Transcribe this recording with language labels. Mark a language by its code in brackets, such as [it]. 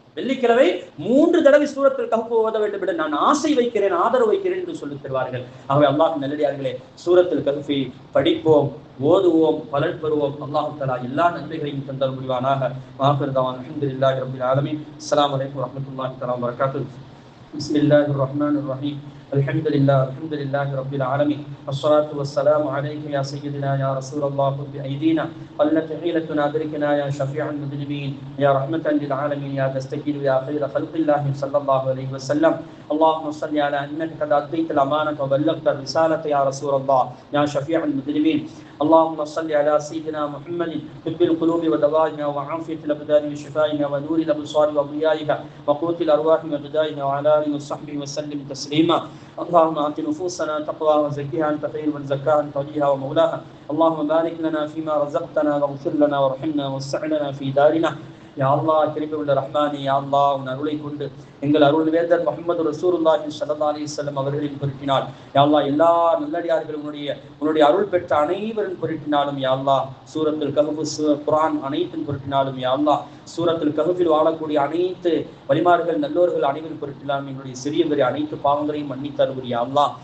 [ta] வெள்ளிக்கிழமை 3 தடவை சூரத்துல் கஹ்ஃப் ஓத வேண்டும் என்று நான் ஆசை வைக்கிறேன், ஆதரவு வைக்கிறேன் என்று சொல்லித் தருவார்கள். ஆகவே அல்லாஹ்வின் நல்லடியார்களே, சூரத்துல் கஹ்ஃபை படிப்போம், ஓதுவோம், பலன் பெறுவோம். அல்லாஹ் தஆலா எல்லா நன்மைகளையும் தந்தல் முடிவானாக. [ar] ஆகிரு தஅவானா அல்ஹம்துலில்லாஹி ரப்பில் ஆலமீன். அஸ்ஸலாமு அலைக்கும் வரஹ்மத்துல்லாஹி தஆலா வபரகாத்துஹு. பிஸ்மில்லாஹிர் ரஹ்மானிர் ரஹீம். الحمد لله رب العالمين، والصلاة والسلام عليك يا سيدنا يا رسول الله. خذ بأيدينا قلت حيلتنا أدركنا يا شفيع المذنبين يا رحمة للعالمين يا تستكين يا خير خلق الله صلى الله عليه وسلم. اللهم صل على أنك قد أديت الأمانة وبلغت الرسالة يا رسول الله يا شفيع المذنبين. اللهم صل على سيدنا محمد طب القلوب ودوائها وعافية الأبدان وشفائها ونور الأبصار وضيائها وقوت الأرواح وغذائها وعلى آله وصحبه وسلم تسليما. اللهم آت نفوسنا تقواها وزكها أنت خير من زكاها أنت وليها ومولاها. اللهم بارك لنا فيما رزقتنا واغفر لنا وارحمنا ووسع لنا في دارنا. [ta] யா அல்லாஹ், கிருபையுள்ள ரஹ்மானே, யா அல்லாஹ், உன் அருளை கொண்டு எங்கள் அருள் வேந்தர் முஹம்மது ரசூலுல்லாஹி ஸல்லல்லாஹு அலைஹி வஸல்லம் அவர்களின் பொருட்டினால் யா அல்லாஹ், எல்லா நல்லடியார்கள் உன்னுடைய அருள் பெற்ற அனைவரின் பொருட்டினாலும் யா அல்லாஹ், சூரத்துல் கஹ்ஃப், குர்ஆன் அனைத்தின் பொருட்டினாலும் யா அல்லாஹ், சூரத்துல் கஹ்ஃபில் வாழக்கூடிய அனைத்து வலிமார்கள் நல்லோர்கள் அனைவரின் பொருட்டினாலும் எங்களுடைய சிறிய பெரிய அனைத்து பாவங்களையும் மன்னித்து அருள் யா அல்லாஹ்.